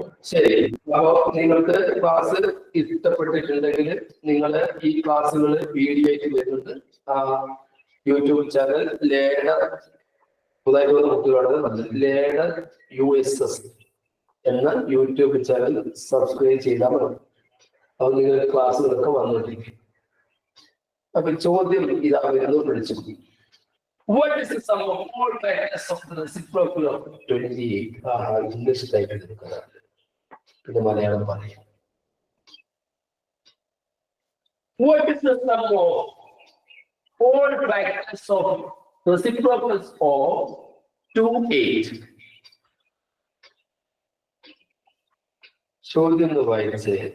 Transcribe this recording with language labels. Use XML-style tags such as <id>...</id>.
<ml>ശരി. അപ്പോ നിങ്ങൾക്ക് ക്ലാസ് ഇഷ്ടപ്പെട്ടിട്ടുണ്ടെങ്കിൽ നിങ്ങൾ ഈ ക്ലാസ്സുകൾ വീഡിയോ ആയിട്ട് വരുന്നുണ്ട്. യൂട്യൂബ് ചാനൽ ലേണർ, പുതുതായിട്ട് വന്ന കുട്ടികളോട് ലേണർ USS എന്ന യൂട്യൂബ് ചാനൽ സബ്സ്ക്രൈബ് ചെയ്താൽ മതി. അപ്പൊ നിങ്ങളുടെ ക്ലാസ്സുകളൊക്കെ വന്നിരിക്കും. അപ്പൊ ചോദ്യം ഇതാ വരുന്നു, പഠിച്ചു.</ml> <en>What is the sum of all factors of the reciprocal of 28?</en> <ml>English type ചെയ്തെടുക്കുക, പിന്നെ മലയാളം പറയാം.</ml> <en>What is the sum of all factors of reciprocals of 28?</en> <ml>ചോദ്യം ഒന്ന് വായിച്ചേ.</ml>